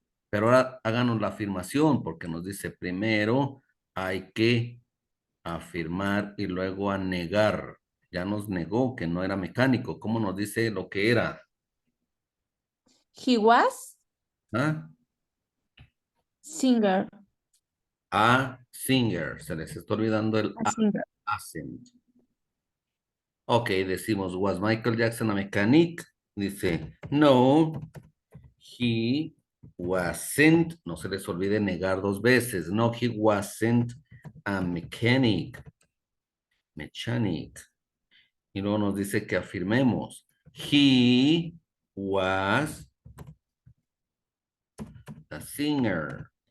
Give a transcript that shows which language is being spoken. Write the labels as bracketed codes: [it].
[es] Pero ahora háganos la afirmación porque nos dice primero hay que afirmar y luego a negar. Ya nos negó que no era mecánico. ¿Cómo nos dice lo que era? [en] He was ¿Ah? singer. A singer. [es] Se les está olvidando el [en] A singer. accent. Ok, decimos, was Michael Jackson a mechanic? Dice, no, he wasn't. [es] No se les olvide negar dos veces. [en] No, he wasn't a mechanic. Mechanic. [es] Y luego nos dice que afirmemos. [en] He was a singer.